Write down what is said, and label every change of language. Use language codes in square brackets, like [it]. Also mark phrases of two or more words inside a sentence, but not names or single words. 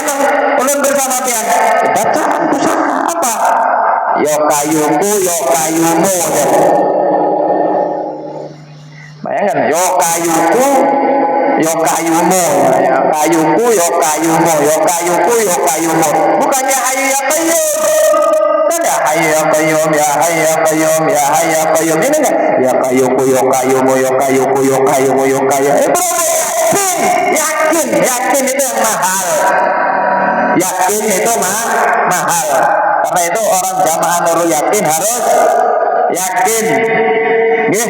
[bjn] Ulun bersama pian. Bacaan pusaka apa? Yo kayuku, yo kayumu. Bayangkan, yo kayuku, yo kayumu. Ya, kayuku, yo kayumu. Yo kayuku, yo kayumu. Bukannya [ar] حي يا قيوم. Ada حي يا قيوم، يا حي يا قيوم، يا حي يا قيوم. [bjn] Ini enggak? Ya kayuku, yo kayumu, yo kayuku, yo kayumu, yo kayumu. Yakin itu yang mahal. Yakin itu mahal. Karena itu orang jamaah Nurul Yakin harus yakin. Nggih.